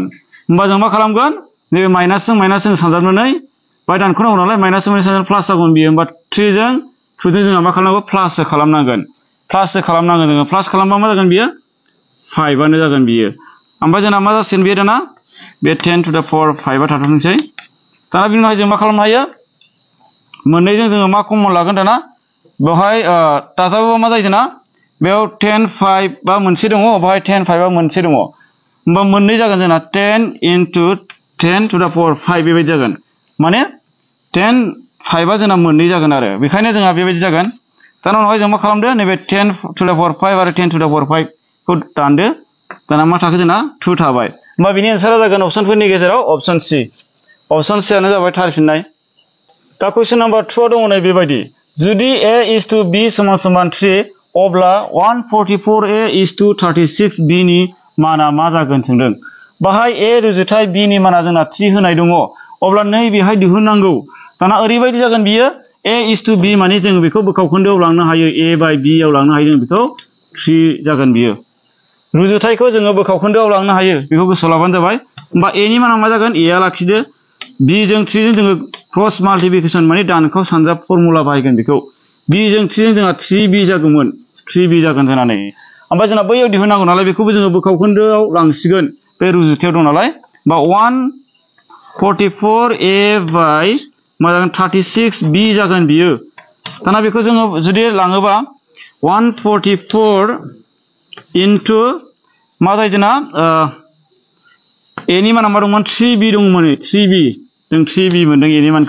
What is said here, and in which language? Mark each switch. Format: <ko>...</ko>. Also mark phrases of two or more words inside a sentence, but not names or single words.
<brx>होमबा जों मा खालामगोन नैबे माइनासजों माइनासजों सानजाबनानै बाहाय दानख'नांगौ नालाय माइनासजों माइनासजों प्लास जागौमोन बियो। होमबा 3 जों 2 जों जोंहा मा खालामनांगौ प्लाससो खालामनांगोन। जोङो प्लास खालामबा मा जागोन बियो 5आनो जागोन बियो। ओमफ्राय जोंना मा जासिगोन बियो दाना बे</brx> <en>10 to the power 5</en> <brx>आ थाथोंसै। दाना बिनि उनाव जों मा खालामनो हायो मोननैजों जोङो मा कमन लागोन दाना बेवहाय दाजाबोबा मा जायो जोंना बेयाव 10 5 बा मोनसे दङ, बेवहाय 10 5 आ मोनसे दङ। होमबा मोननै जागोन जोंना</brx> <en>10 into 10 to the power 5</en> <brx>बेबायदि जागोन। माने 10 5 आ जोंना मोननै जागोन आरो बेखायनो जोंहा बेबायदि जागोन। दाना उनावहाय जों मा खालामदो नैबे</brx> <en>10 to the power 5</en> <brx>आरो</brx> <en>10 to the power 5</en> <brx>खौ दानदो। दाना मा थाखो जोंना 2 थाबाय। होमबा बिनि एन्सारा जागोन अपसनफोरनि गेजेराव</brx> <en>option C. option C</en> <brx>आनो जाबाय थार फिननाय। दा</brx> <en>question number 2</en> <brx>आव दङ नै बेबायदि जुदि</brx> <en>a is to b</en> <brx>समान 3 अब्ला</brx> <en>144a is to 36b</en> <brx>नि माना मा जागोन सोंदों। बाहाय a रुजुथाय b नि माना जोंना 3 होनाय दङ। अब्ला नै बेहाय दिहुननांगौ। दाना ओरैबायदि जागोन बियो</brx> <en>a is to b</en> <brx>माने जों बेखौ बोखावखोन्दोआव लांनो हायो</brx> <en>a by b</en> <brx>आव लांनो हायो। जों बेखौ 3 जागोन बियो। रुजुथायखौ जोङो बोखावखोन्दोआव लांनो हायो बेखौ गोसोआव लाबानो जाबाय। होमबा a नि माना मा जागोन a आ लाखिदो b जों 3 जों जोङो</brx> <en>cross multiplication</en> <brx>माने दानखौ सानजाब फर्मुला बाहायगोन बेखौ b जों 3 जों जोंहा 3b जागौमोन 3b जागोन जोंना नै। ओमफ्राय जोंना बैयाव दिहुननांगौ नालाय बेखौबो जोङो बोखावखोन्दोआव लांसिगोन बे रुजुथायाव दं नालाय। बा 144a by मा जागोन 36b जागोन बियो। दाना बेखौ जोङो जुदि लाङोबा 144 into मा जायो जोंना a नि माना मा दंमोन 3b दंमोन 3b जों 3b मोनदों a नि मानखौ।</brx>